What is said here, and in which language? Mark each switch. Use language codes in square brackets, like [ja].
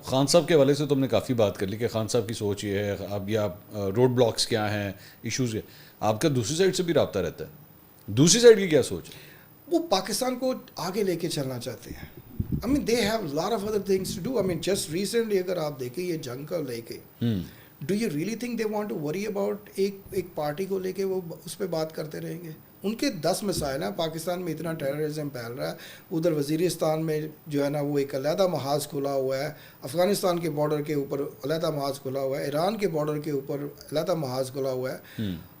[ur] خان صاحب کے حوالے سے تو ہم نے کافی بات کر لی کہ خان صاحب کی سوچ یہ ہے, اب یا روڈ بلاکس کیا ہیں, ایشوز ہے. آپ کا دوسری سائڈ سے بھی رابطہ رہتا ہے, دوسری سائڈ کی کیا سوچ ہے؟ وہ پاکستان کو آگے لے کے چلنا چاہتے ہیں. [en] I mean they have a lot of other things to do. [ur] I mean just recently اگر آپ دیکھیں یہ جنگ کا لے کے, do you really think they want to worry about ایک پارٹی کو لے کے وہ اس پہ بات کرتے رہیں گے؟ ان کے 10 مسائل ہیں. پاکستان میں اتنا ٹیررزم پھیل رہا ہے, ادھر وزیرستان میں جو ہے نا وہ ایک علیحدہ محاذ کھلا ہوا ہے, افغانستان کے بارڈر کے اوپر علیحدہ محاذ کھلا ہوا ہے, ایران کے بارڈر کے اوپر علیحدہ محاذ کھلا ہوا ہے.